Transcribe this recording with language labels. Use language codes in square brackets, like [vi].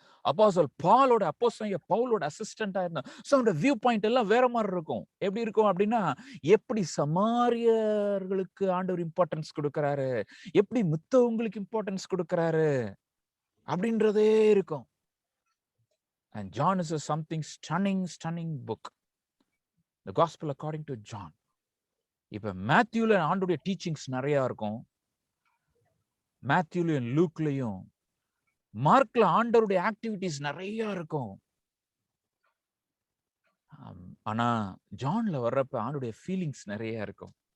[ta] அப்போஸ்தலன் பவுலோட அசிஸ்டண்டா இருந்தான். சோ அந்த வியூ பாயிண்ட் எல்லாம் வேற மாதிரி இருக்கும். எப்படி இருக்கும் அப்படின்னா, எப்படி சமாரியர்களுக்கு ஆண்டவர் இம்பார்ட்டன்ஸ் கொடுக்கிறாரு, எப்படி மித்தவங்களுக்கு இம்பார்ட்டன்ஸ் கொடுக்கிறாரு அப்படின்றதே இருக்கும். [en] And John is a something stunning book. The Gospel according to John. [ta] இப்ப மேத்யூல ஆண்டோடைய டீச்சிங்ஸ் நிறைய இருக்கும். மேத்யூலயும் லூக்லயும் மார்க்ல ஆண்டவருடைய ஆக்டிவிட்டிஸ் நிறைய இருக்கும். ஆனா ஜான்ல வர்றப்ப ஆண்டோடைய ஃபீலிங்ஸ் நிறைய இருக்கும்.